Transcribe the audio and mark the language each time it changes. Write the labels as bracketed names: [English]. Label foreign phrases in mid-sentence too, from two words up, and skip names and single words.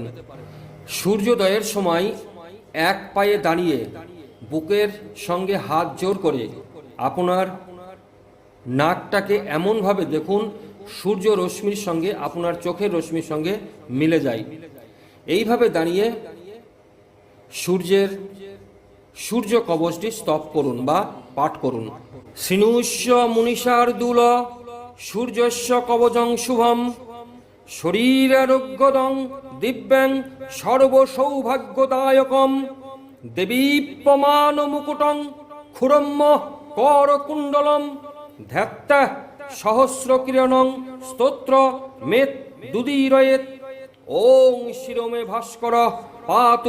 [Bangla] সূর্যোদয়ের সময় এক পায়ে দাঁড়িয়ে বুকের সঙ্গে হাত জোর করে আপনার নাকটাকে এমনভাবে দেখুন, সূর্য রশ্মির সঙ্গে আপনার চোখের রশ্মির সঙ্গে মিলে যায়। এইভাবে দাঁড়িয়ে সূর্য কবচটি স্তব করুন বা পাঠ করুন। [Sanskrit] শ্রীনুষ্য মুনিষার্দুল সূর্যস্য কবচং শুভম শরীরারোগ্যদং দিব্যাং সর্বসৌভাগ্যদায়কম দেবীপ্যমান মুকুটং ক্ষুরম্য করকুণ্ডলম ধ্যাত্তা সহস্রকিরণং স্তোত্র মেত দুদীরয়েত ওং শিরোমে ভাস্কর পাতু